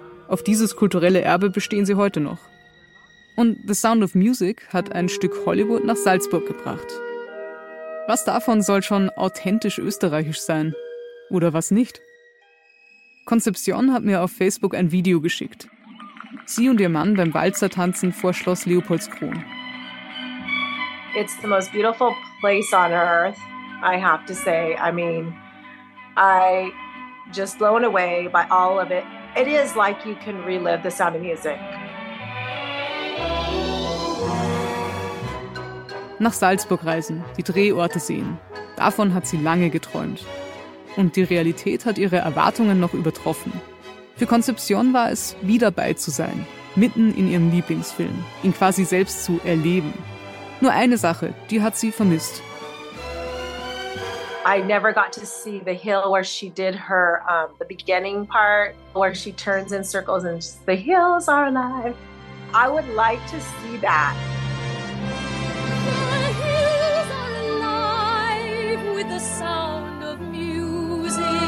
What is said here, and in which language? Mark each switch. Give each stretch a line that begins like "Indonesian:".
German: Auf dieses kulturelle Erbe bestehen sie heute noch. Und The Sound of Music hat ein Stück Hollywood nach Salzburg gebracht. Was davon soll schon authentisch österreichisch sein? Oder was nicht? Concepcion hat mir auf Facebook ein Video geschickt. Sie und ihr Mann beim Walzer tanzen vor Schloss Leopoldskron.
English: It's the most beautiful place on earth, I have to say. I mean, I just blown away by all of it. It is like you can relive The Sound of Music.
German: Nach Salzburg reisen, die Drehorte sehen. Davon hat sie lange geträumt. Und die Realität hat ihre Erwartungen noch übertroffen. Für Concepcion war es, wie dabei zu sein, mitten in ihrem Lieblingsfilm, ihn quasi selbst zu erleben. Nur eine Sache, die hat sie vermisst.
English: I never got to see the hill where she did her the beginning part, where she turns in circles and just, the hills are alive. I would like to see that. The hills are alive with the sound of music.